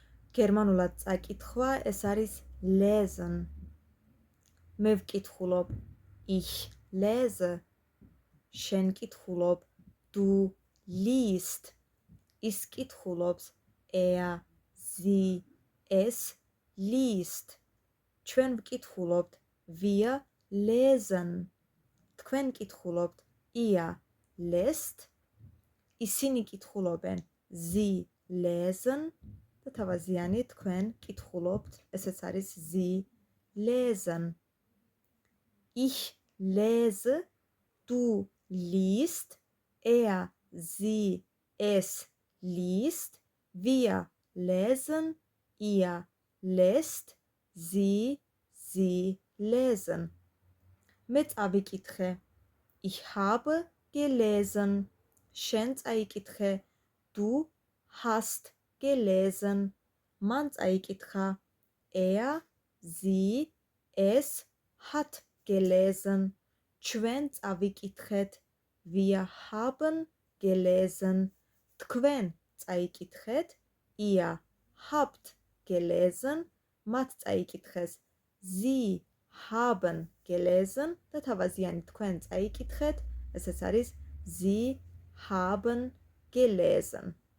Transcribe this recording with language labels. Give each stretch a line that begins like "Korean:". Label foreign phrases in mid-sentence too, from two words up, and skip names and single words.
Georgian: გერმანულად წაკითხვა ეს არის lesen. მე ვკითხულობ
German: ich lese.
Georgian: შენ კითხულობ
German: du liest.
Georgian: ის კითხულობს
German: sie es liest.
Georgian: ჩვენ ვკითხულობთ
German: wir lesen.
Georgian: თქვენ კითხულობთ
German: ihr lest.
Georgian: ისინი კითხულობენ
German: sie lesen
Georgian: და თავაზიანი თქვენ კითხულობთ, ესეც არის
German: sie lesen. Ich lese, du liest, sie es liest, wir lesen, ihr lest, sie lesen.
Georgian: მე წავიკითხე
German: ich habe gelesen.
Georgian: შენ წაიკითხე
German: du hast gelesen.
Georgian: მან წაიკითხა
German: sie es hat gelesen.
Georgian: ჩვენ წავიკითხეთ
German: wir haben gelesen.
Georgian: თქვენ წაიკითხეთ
German: ihr habt gelesen.
Georgian: მათ წაიკითხეს
German: sie haben gelesen
Georgian: და თავაზიანი თქვენ წაიკითხეთ, ესეც არის
German: sie haben gelesen.